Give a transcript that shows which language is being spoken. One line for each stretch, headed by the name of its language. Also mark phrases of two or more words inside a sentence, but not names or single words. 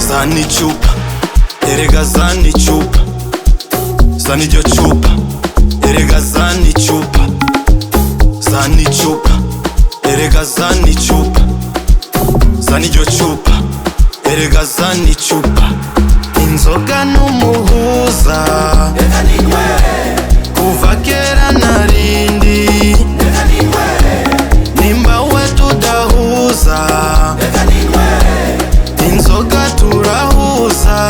Swahili: Zani chupa, erega zani chupa. Zani jo chupa, erega zani chupa. Zani chupa, erega zani chupa. Zani jo chupa, erega zani chupa.
Kinyarwanda: Inzoga n'umuhuza, Reka ninywe, kuva kera narindi. reka ninywe, Nimba we tudahuza, reka ninywe, inzoga turahuza.